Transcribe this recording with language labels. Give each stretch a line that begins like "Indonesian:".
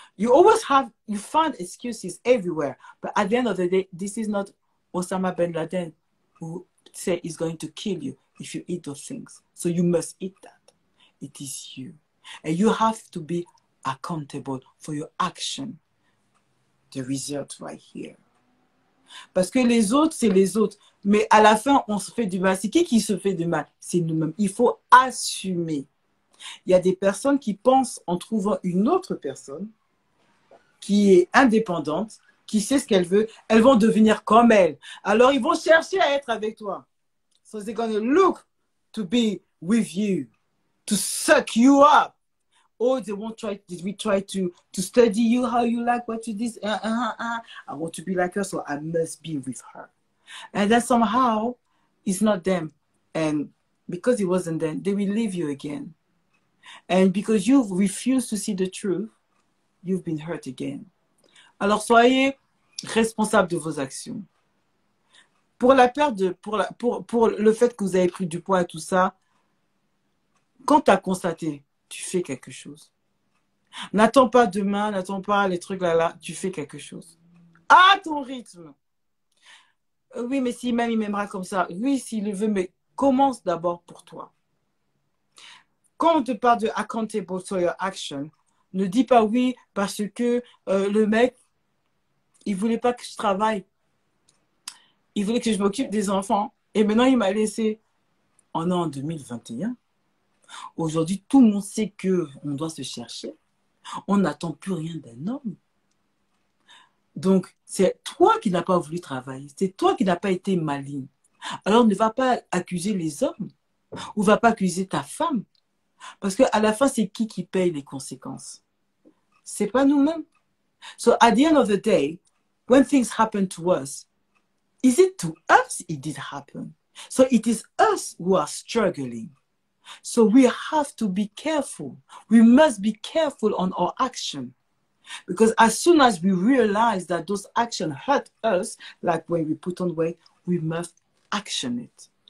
English: You find excuses everywhere. But at the end of the day, this is not Osama Ben Laden who say is going to kill you if you eat those things. So you must eat that. It is you. And you have to be accountable for your action. The result right here.
French: Parce que les autres, c'est les autres. Mais à la fin, on se fait du mal. C'est qui se fait du mal? C'est nous-mêmes. Il faut assumer. Il y a des personnes qui pensent en trouvant une autre personne qui est indépendante, qui sait ce qu'elle veut, elles vont devenir comme elle. Alors, ils vont chercher à être avec toi.
English: So they're going to look to be with you, to suck you up. Or they won't try, did we try to study you, how you like, what you did, I want to be like her, so I must be with her. And then somehow, it's not them. And because it wasn't them, they will leave you again. And because you refuse to see the truth, you've been hurt again.
French: Alors, soyez responsable de vos actions. Pour la perte de, pour le fait que vous avez pris du poids et tout ça, quand tu as constaté, tu fais quelque chose. N'attends pas demain, n'attends pas les trucs là, tu fais quelque chose. À ton rythme. Oui, mais si même il m'aimera comme ça. Oui, s'il le veut, mais commence d'abord pour toi. Quand on te parle de
English: accountable for your action,
French: ne dis pas oui parce que le mec, il voulait pas que je travaille. Il voulait que je m'occupe des enfants. Et maintenant, il m'a laissé. On est en 2021. Aujourd'hui, tout le monde sait qu'on doit se chercher. On n'attend plus rien d'un homme. Donc, c'est toi qui n'as pas voulu travailler. C'est toi qui n'as pas été maligne. Alors, ne va pas accuser les hommes. Ou ne va pas accuser ta femme. Parce qu'à la fin, c'est qui paye les conséquences? C'est pas nous-mêmes.
English: So, at the end of the day, when things happen to us, is it to us it did happen? So, it is us who are struggling. So, we have to be careful. We must be careful on our action. Because as soon as we realize that those actions hurt us, like when we put on weight, we must action it.